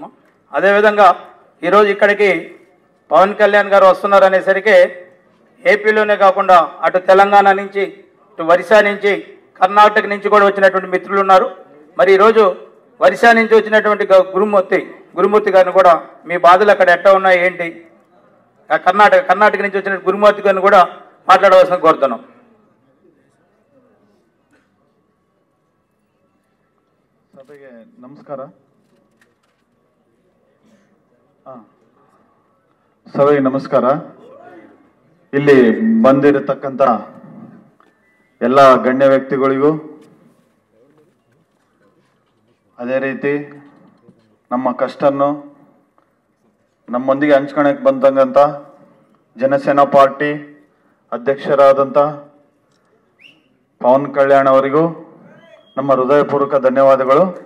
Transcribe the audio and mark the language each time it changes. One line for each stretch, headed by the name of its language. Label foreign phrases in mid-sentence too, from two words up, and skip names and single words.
Telugu: అదేవిధంగా ఈరోజు ఇక్కడికి పవన్ కళ్యాణ్ గారు వస్తున్నారు అనేసరికి ఏపీలోనే కాకుండా అటు తెలంగాణ నుంచి, ఇటు ఒరిస్సా నుంచి, కర్ణాటక నుంచి కూడా వచ్చినటువంటి మిత్రులు ఉన్నారు. మరి ఈరోజు ఒరిస్సా నుంచి వచ్చినటువంటి గురుమూర్తి గారిని కూడా మీ బాధలు అక్కడ ఎట్లా ఉన్నాయి ఏంటి, కర్ణాటక నుంచి వచ్చిన గురుమూర్తి గారిని కూడా మాట్లాడవలసిన కోరుతున్నాం.
Kannada: ಸಭೆಗೆ ನಮಸ್ಕಾರ. ಸಭೆಗೆ ನಮಸ್ಕಾರ. ಇಲ್ಲಿ ಬಂದಿರತಕ್ಕಂಥ ಎಲ್ಲ ಗಣ್ಯ ವ್ಯಕ್ತಿಗಳಿಗೂ, ಅದೇ ರೀತಿ ನಮ್ಮ ಕಷ್ಟನ್ನು ನಮ್ಮೊಂದಿಗೆ ಹಂಚ್ಕೊಳಕ್ಕೆ ಬಂದಂಥ ಜನಸೇನಾ ಪಾರ್ಟಿ ಅಧ್ಯಕ್ಷರಾದಂಥ ಪವನ್ ಕಲ್ಯಾಣ್ ಅವರಿಗೂ ನಮ್ಮ ಹೃದಯಪೂರ್ವಕ ಧನ್ಯವಾದಗಳು.